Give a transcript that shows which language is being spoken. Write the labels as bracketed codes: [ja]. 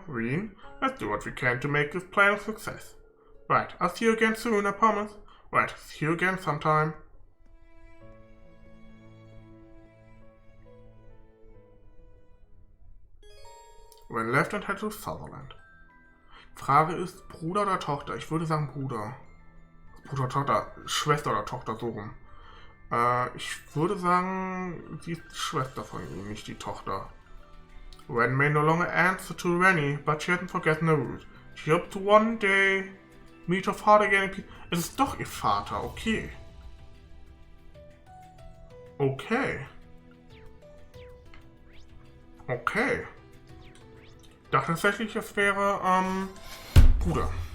[en] Reen, let's do what we can to make this plan a success. Right, I'll see you again soon, I promise. Right, see you again sometime. Ren left and head to Sutherland. [de] Frage ist, Bruder oder Tochter? Ich würde sagen Bruder. Bruder, Tochter, Schwester oder Tochter, so rum. Ich würde sagen, sie ist die Schwester von ihm, nicht die Tochter. [en] Ren may no longer answer to Rennie, but she hasn't forgotten the route. She hopes to one day meet her father again. [de] Es ist doch ihr Vater, okay. Okay. Okay. Ich dachte tatsächlich, es wäre, Bruder.